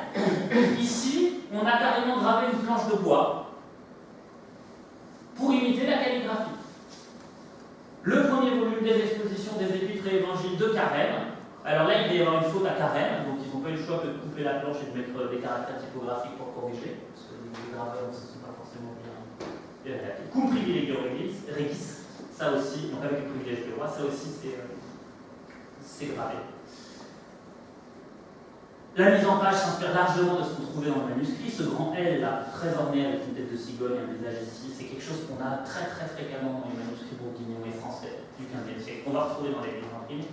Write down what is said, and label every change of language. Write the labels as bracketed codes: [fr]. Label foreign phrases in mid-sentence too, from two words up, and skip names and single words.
[fr] Ici, on a carrément gravé une planche de bois pour imiter la calligraphie. Le premier volume des expositions des Épîtres et Évangiles de Carême. Alors là, il va y avoir une faute à Carême, donc ils n'ont pas eu le choix que de couper la planche et de mettre des caractères typographiques pour corriger, parce que les graveurs ne sont pas forcément bien adaptés. [la] Cum privilegio regis, [fr] ça aussi, donc avec le privilège du roi, ça aussi c'est gravé. La mise en page s'inspire largement de ce qu'on trouvait dans le manuscrit. Ce grand L là, très orné avec une tête de cigogne, un visage ici, c'est quelque chose qu'on a très très fréquemment dans les manuscrits bourguignons et français du XVe siècle, qu'on va retrouver dans les livres imprimés.